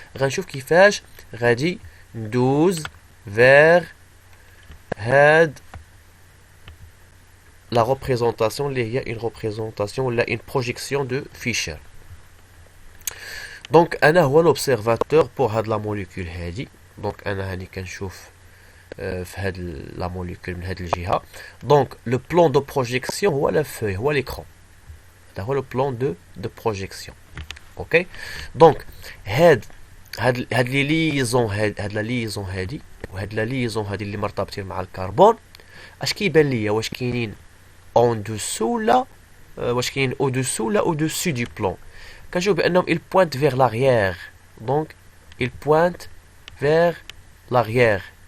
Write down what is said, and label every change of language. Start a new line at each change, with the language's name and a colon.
Arabic: غنشوف كيفاش غادي ندوز
French: vers had la représentation, il y a une représentation, une projection de Fischer. Donc,
Arabic: أنا هو
French: l'observateur pour
Arabic: هاد
French: la molécule
Arabic: هادي. Donc, أنا هاني كنشوف في هاد
French: la molécule
Arabic: من هاد الجهة.
French: Donc, le plan de projection
Arabic: هو
French: la feuille, هو l'écran.
Arabic: هذا هو
French: le plan de projection. Ok. Donc, هاد
Arabic: هاد لي ليزون هاد لا ليزون هادي وهاد لا ليزون هادي اللي مرتبطين مع الكربون اش كيبان ليا واش كاينين اون دوسو لا واش كاينين او دوسو لا او دوسو دو بلون كنشوف بانهم
French: il pointe vers l'arrière
Arabic: donc il pointe vers l'arrière